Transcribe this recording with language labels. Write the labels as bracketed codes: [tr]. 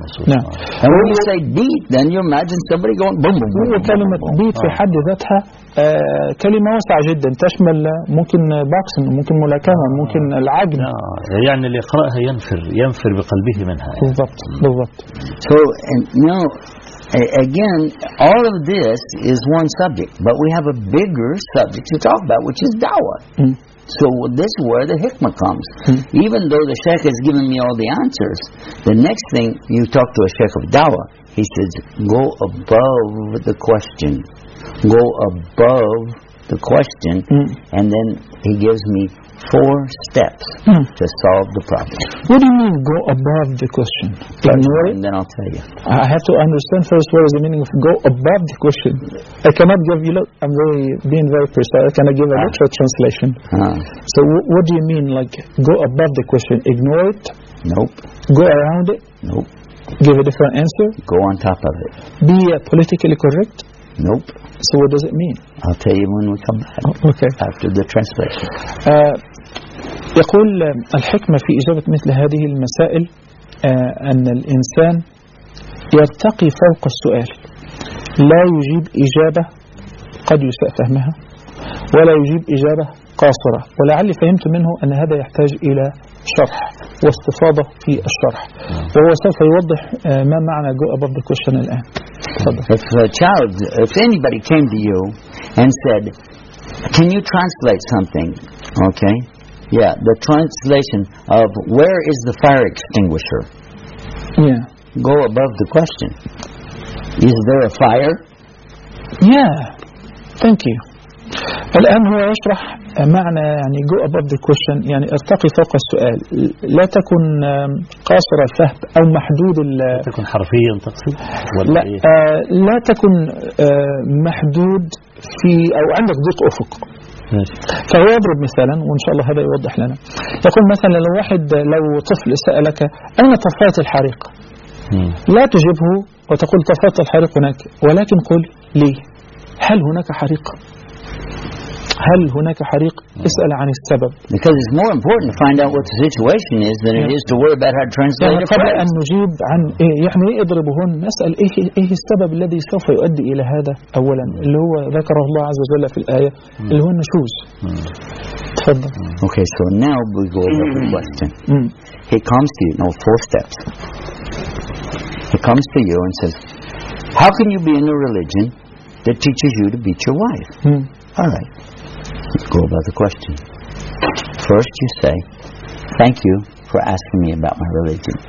[en] And when you say beat, then you imagine somebody going boom boom. [ar] هو كلمة beat في حد ذاتها كلمة واسعة جدا تشمل ممكن بوكسن ممكن ملاكمة ممكن العجن. يعني اللي يقرأها ينفر بقلبه منها. بالضبط. [en] So now again, all of this is one subject, but we have a bigger subject to talk about, which is dawah. So this is where the hikmah comes. Even though the sheikh has given me all the answers, the next thing you talk to a sheikh of dawah, he says, go above the question. Go above the question. And then he gives me four steps to solve the problem. What do you mean, go above the question? And then I'll tell you. I have to understand first what is the meaning of go above the question. I cannot give you, look, I'm really being very precise. Can I give a literal translation? So what do you mean, like, go above the question? Ignore it? Nope. Go around it? Nope. Give a different answer? Go on top of it. Be politically correct? Nope. So what does it mean? I'll tell you when we come back. Oh, okay. After the translation. [ar] يقول الحكمة في إجابة مثل هذه المسائل أن الإنسان يرتقي فوق السؤال، لا يجيب إجابة قد يساء فهمها ولا يجيب إجابة قاصرة. ولعلي فهمت منه أن هذا يحتاج إلى شرح واستفاضة في الشرح. وهو سوف يوضح ما معنى [en] go above the question [ar] الآن. [en] If a child, if anybody came to you and said, can you translate something? Okay. Yeah, the translation of where is the fire extinguisher? Yeah. Go above the question. Is there a fire? Yeah. Thank you. [ar] الآن هو يشرح معنى يعني [en] go above the question، [ar] يعني ارتقي فوق السؤال، لا تكن قاصر الفهم أو محدود، لا تكن حرفيا تقصد، لا لا تكن محدود في أو عندك ضيق أفق. فهو يضرب مثالا وإن شاء الله هذا يوضح لنا، يقول مثلا لو واحد لو طفل سألك أين طفات الحريق، لا تجبه وتقول طفات الحريق هناك، ولكن قل لي هل هناك حريق، هل هناك حريق؟ اسأل عن السبب. [en] Because it's more important to find out what the situation is than it is to worry about how to translate it. [ar] قبل أن نجيب عن يعني اضربه نسأل إيه السبب الذي سوف يؤدي إلى هذا أولا اللي هو ذكره الله عز وجل في الآية اللي هو النشوز. تفضل. [en] Okay, so now we go to the question. He comes to you. No, four steps. He comes to you and says, "How can you be in a religion that teaches you to beat your wife?" All right. Let's go about the question. First you say, "Thank you for asking me about my religion."